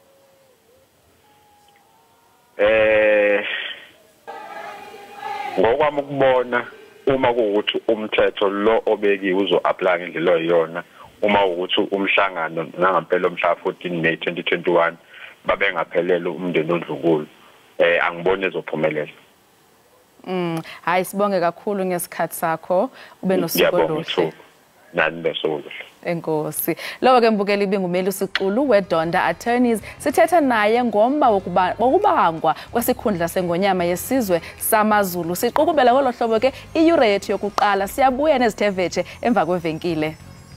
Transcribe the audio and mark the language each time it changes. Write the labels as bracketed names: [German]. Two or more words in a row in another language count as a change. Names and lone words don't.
[Zulu] ngokwami ukubona uma kuwukuthi umthetho lo obekiwe uzo-apply ngendlela oyiyona uma ukuthi umhlangano nangampela omhla 14 May 2021 babengaphelele umndeni woNdlunkulu angibone ezophumelela hayi sibonge kakhulu ngesikhathi sakho ube nosuku oluhle nani besokuhle. [Xhosa] Enkosi. Lowo ke mbukeli ibingumeli uSixulu weDonda Attorneys sithetha naye ngomba wokubangwa kwesikhundla sengonyama yesizwe samaZulu. Siqhubela ngolo hlobo ke iyure yethu yokuqala siyabuya nezithevetshe emva kwevenkile.